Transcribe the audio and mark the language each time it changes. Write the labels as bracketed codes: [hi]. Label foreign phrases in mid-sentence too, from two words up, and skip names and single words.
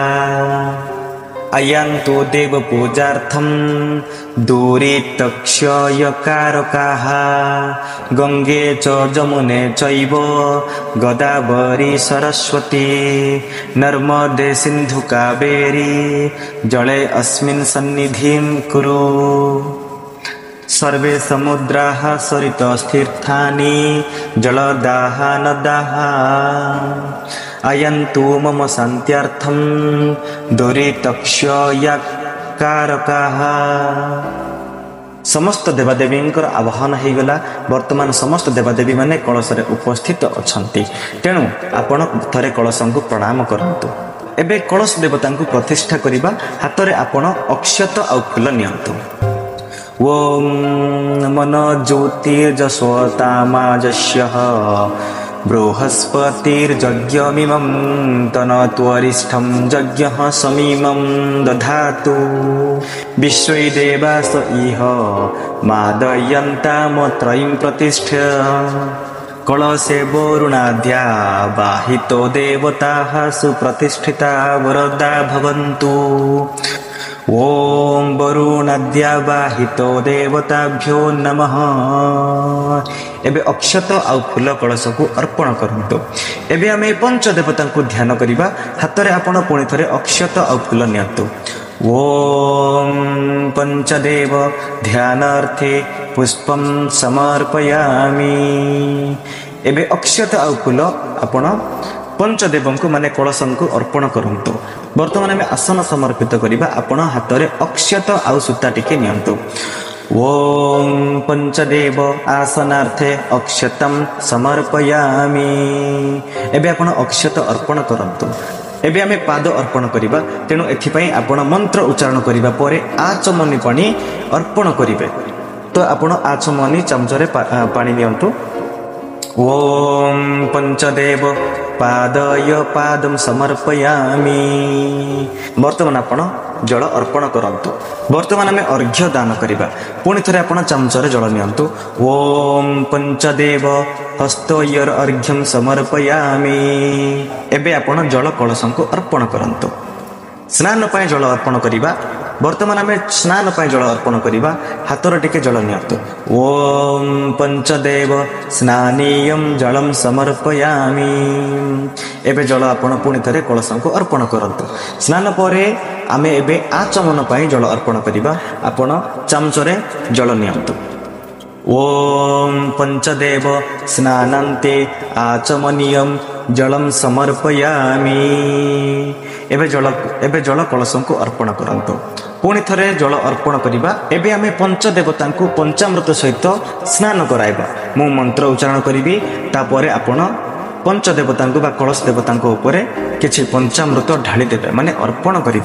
[sa] अयन्तु देव पूजार्थं दूरे तक्षयकारकाः गंगे च जमुने चैव गोदावरी सरस्वती नर्मदे सिन्धु कावेरी जले अस्मिन् सन्निधिं कुरु सर्वे समुद्राः सरितस्तीर्थानि जलदाः नदाः अयन्तु मम शान्त्यार्थं दूरितक्षयकारकाः [or] ସମସ୍ତ ଦେବାଦେବୀଙ୍କର ଆବାହନ ହୋଇ ଗଲା। ବର୍ତ୍ତମାନ ସମସ୍ତ ଦେବାଦେବୀ ମାନେ କଳଶ ରେ ଉପସ୍ଥିତ ଅଛନ୍ତି ତେଣୁ ଆପଣ ଥରେ କଳଶ କୁ ପ୍ରଣାମ କରନ୍ତୁ। ଏବେ କଳଶ ଦେବତା କୁ ପ୍ରତିଷ୍ଠା କରିବା ହାତ ରେ ଆପଣ ଅକ୍ଷତ ଆଉ ଫୁଲ ନିଅନ୍ତୁ। [sa] ओम मन ज्योतिर्जस्वतामाजस्यः बृहस्पतिर्यज्ञमिमं तनत्वरिष्ठं यज्ञः समीमं दधातु विश्वै देवास इह मादयन्तामत्रयीं प्रतिष्ठ्य कलशे वरुणाद्या बाहितो देवताः सुप्रतिष्ठिता वरदा भवन्तु। ओम वरुणाद्या बाहितो देवताभ्यो नमः। [or] ଏବେ ଅକ୍ଷତ ଆଉ ଫୁଲ କଳଶ କୁ ଅର୍ପଣ କରନ୍ତୁ। ଏବେ ଆମେ ପଞ୍ଚ ଦେବତା କୁ ଧ୍ୟାନ କରିବା ହାତ ରେ ଆପଣ ପୁଣି ଥରେ ଅକ୍ଷତ ଆଉ ଫୁଲ ନିଅନ୍ତୁ। [sa] ओम पंचदेव ध्यानार्थे पुष्पं समर्पयामि। [or] ଏବେ ଅକ୍ଷତ ଆଉ ଫୁଲ ଆପଣ ପଞ୍ଚଦେବ କୁ ମାନେ କଳଶ କୁ ଅର୍ପଣ କରନ୍ତୁ। ବର୍ତ୍ତମାନ ଆମେ ଆସନ ସମର୍ପିତ କରିବା ଆପଣ ହାତ ରେ ଅକ୍ଷତ ଆଉ ସୂତା ଟିକେ ନିଅନ୍ତୁ। [sa] ओम पंचदेव आसनार्थे अक्षतम समर्पयामि। [or] ଏବେ ଆପଣ ଅକ୍ଷତ ଅର୍ପଣ କରନ୍ତୁ। ଏବେ ଆମେ ପାଦ ଅର୍ପଣ କରିବା ତେଣୁ ଏଥିପାଇଁ ଆପଣ ମନ୍ତ୍ର ଉଚ୍ଚାରଣ କରିବା ପରେ ଆଚମନୀ ପାଣି ଅର୍ପଣ କରିବେ। ତ ଆପଣ ଆଚମନୀ ଚାମଚରେ ପାଣି ନିଅନ୍ତୁ। [sa] ओम पंचदेव पादय पादम समर्पयामि। [or] ବର୍ତ୍ତମାନ ଆପଣ ଜଳ ଅର୍ପଣ କରନ୍ତୁ। ବର୍ତ୍ତମାନ ଆମେ ଅର୍ଘ୍ୟ ଦାନ କରିବା ପୁଣି ଥରେ ଆପଣ ଚାମଚରେ ଜଳ ନିଅନ୍ତୁ। [sa] ओम पंचदेव हस्तयर अर्घ्यम समर्पयामि। [or] ଏବେ ଆପଣ ଜଳ କଳଶ କୁ ଅର୍ପଣ କରନ୍ତୁ। ସ୍ନାନ ପାଇଁ ଜଳ ଅର୍ପଣ କରିବା ବର୍ତ୍ତମାନ ଆମେ ସ୍ନାନ ପାଇଁ ଜଳ ଅର୍ପଣ କରିବା ହାତରେ ଟିକେ ଜଳ ନିଅନ୍ତୁ। [sa] ओम पंचदेव स्नानीयम जलम समर्पयामि। [or] ଏବେ ଜଳ ଆପଣ ପୁଣି ଥରେ କଳଶ କୁ ଅର୍ପଣ କରନ୍ତୁ। ସ୍ନାନ ପରେ ଆମେ ଏବେ ଆଚମନ ପାଇଁ ଜଳ ଅର୍ପଣ କରିବା ଆପଣ ଚାମଚରେ ଜଳ ନିଅନ୍ତୁ। [sa] ओम पंचदेव स्नानान्ते आचमनीयम जलम समर्पयामि। [or] ଏବେ ଜଳ କଳଶ କୁ ଅର୍ପଣ କରନ୍ତୁ। ପୁଣି ଥରେ ଜଳ ଅର୍ପଣ କରିବା। ଏବେ ଆମେ ପଞ୍ଚ ଦେବତା କୁ ପଞ୍ଚାମୃତ ସହିତ ସ୍ନାନ କରାଇବା। ମୁଁ ମନ୍ତ୍ର ଉଚ୍ଚାରଣ କରିବି ତାପରେ ଆପଣ ପଞ୍ଚ ଦେବତା ବା କଳଶ ଦେବତା ଉପର କିଛି ପଞ୍ଚାମୃତ ଢାଳି ଦେବେ ମାନେ ଅର୍ପଣ କରିବେ।